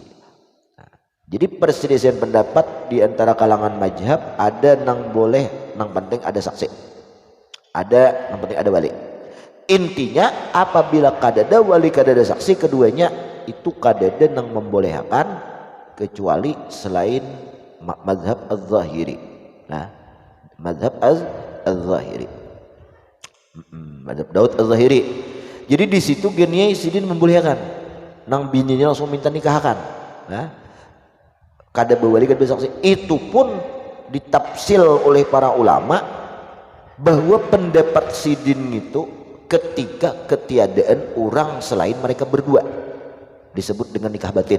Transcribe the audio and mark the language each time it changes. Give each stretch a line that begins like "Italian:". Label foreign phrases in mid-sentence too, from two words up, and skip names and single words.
Banjar: Nah, jadi perselisihan pendapat di antara kalangan mazhab ada nang boleh nang penting ada saksi, ada nang penting ada wali. Intinya apabila kadada wali kadada saksi keduanya itu kadada nang membolehkan kecuali selain mazhab az-zahiri. Nah, mazhab az-zahiri. Mazhab Daud az-zahiri. Jadi di situ geniai sidin membolehkan. Nang bininya langsung minta nikahkan. Nah, kada bawali kada saksi. Itu pun ditafsil oleh para ulama bahwa pendapat sidin itu ketika ketiadaan orang selain mereka berdua disebut dengan nikah batin.